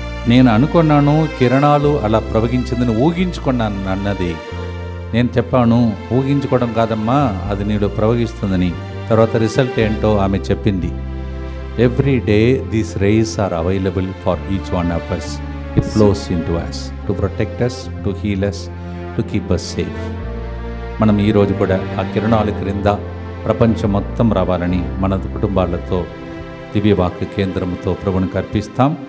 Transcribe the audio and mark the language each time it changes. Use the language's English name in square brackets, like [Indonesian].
[Telugu] నేను అనుకున్నాను కిరణాలు అలా ప్రవహించిందని ఊహించుకున్నాను అన్నది. నేను చెప్పాను ఊహించుకోవడం కాదమ్మా, అది నీలో ప్రవహిస్తుందని. తర్వాత రిజల్ట్ ఏంటో ఆమె చెప్పింది. [English] Every day these rays are available for each one of us. It flows into us to protect us, to heal us, to keep us safe. [Telugu] మనం ఈరోజు కూడా ఆ కిరణాల క్రింద ప్రపంచం మొత్తం రావాలని మన కుటుంబాలతో దివ్యవాక్య కేంద్రముతో ప్రభువునికి అర్పిస్తాం.